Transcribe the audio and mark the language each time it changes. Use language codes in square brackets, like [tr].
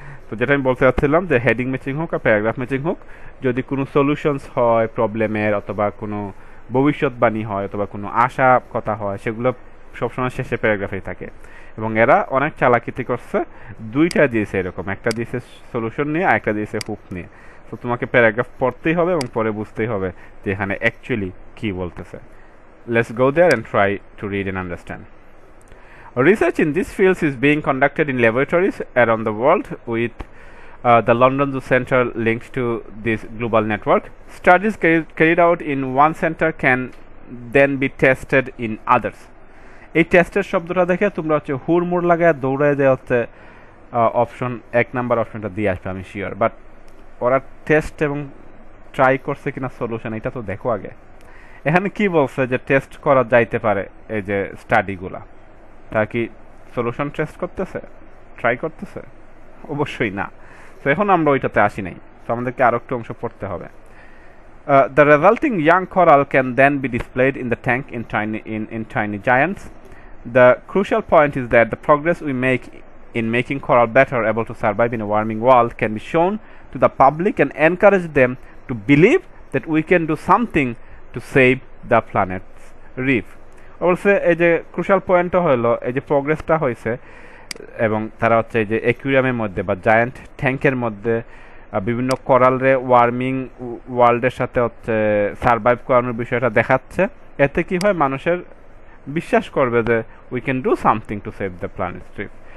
[bn] তো যেটা আমি বলতে চাচ্ছিলাম যে হেডিং ম্যাচিং হোক আর প্যারাগ্রাফ ম্যাচিং হোক, যদি কোনো সলিউশনস হয় প্রবলেমের, অথবা কোনো ভবিষ্যৎবাণী হয়, অথবা কোনো আশা কথা হয়, সেগুলো সবসময় শেষে প্যারাগ্রাফেই থাকে। এবং এরা অনেক চালাকিতি করছে, দুইটা দিয়েছে এরকম, একটা দিয়েছে সলিউশন নিয়ে আর একটা দিয়েছে হুক নিয়ে। তো তোমাকে প্যারাগ্রাফ পড়তেই হবে এবং পরে বুঝতেই হবে যে এখানে অ্যাকচুয়ালি কী বলতেছে। [en] Let's go there and try to read and understand. Research in this field is being conducted in laboratories around the world, with the London Zoo Centre linked to this global network. Studies carried out in one center can then be tested in others. [bn] এই টেস্টের শব্দটা দেখে তোমরা হচ্ছে হুড়মুড় লাগায় দৌড়ায় যে হচ্ছে অপশন 1 নাম্বার অপশনটা দিয়ে আসবে, আমি শিওর। বাট ওরা টেস্ট এবং ট্রাই করছে কিনা সলিউশন, এটা তো দেখো আগে। এখানে কি বলছে যে টেস্ট করা যাইতে পারে, এই যে স্টাডিগুলা, তা কি সলিউশন টেস্ট করতেছে, ট্রাই করতেছে? অবশ্যই না। তো এখন আমরা ওইটাতে আসি নাই, তো আমাদেরকে আরও একটু অংশ পড়তে হবে। [en] The resulting young coral can then be displayed in the tank in tiny giants. The crucial point is that the progress we make in making coral better able to survive in a warming world can be shown to the public and encourage them to believe that we can do something to save the planet's reef. [bn] অবশ্য এই যে crucial পয়েন্টটা হলো এই যে প্রোগ্রেসটা হয়েছে, এবং তারা হচ্ছে এই যে অ্যাকুয়ারিয়ামের মধ্যে বা জায়ান্ট ট্যাঙ্কের মধ্যে বিভিন্ন করালরে ওয়ার্মিং ওয়ার্ল্ডের সাথে হচ্ছে সারভাইভ করানোর বিষয়টা দেখাচ্ছে। এতে কি হয়, মানুষের বিশ্বাস করবে যে [en] We can do something to save the planet reef.